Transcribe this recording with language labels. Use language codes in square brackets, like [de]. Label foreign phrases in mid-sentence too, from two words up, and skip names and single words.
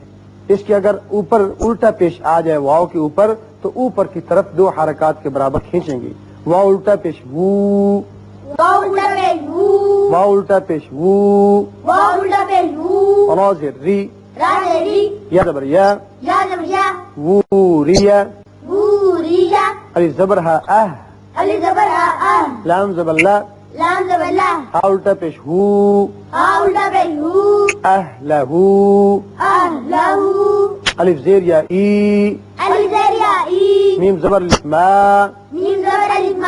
[ur] اس کے اگر اوپر الٹا پیش آ جائے واو کے اوپر تو اوپر کی طرف دو حرکات کے برابر کھینچیں گے۔ واو الٹا پیش وو، واو الٹا پیش وو واو الٹا پیش وو، واو الٹا پیش وو را زیر ری، را زیر ری یا زبر یا، یا زبر یا ووریا، ووریا الف زبر ہا اہ، الف زبر ها اه لام زبر لا، لام زبر لا ہا الٹا پیش ہو، ها الٹا پیش ہو اہلہ، اہلہ الف زیر یا ای، الف زیر یا ای میم زبر الف ما، میم زبر الف ما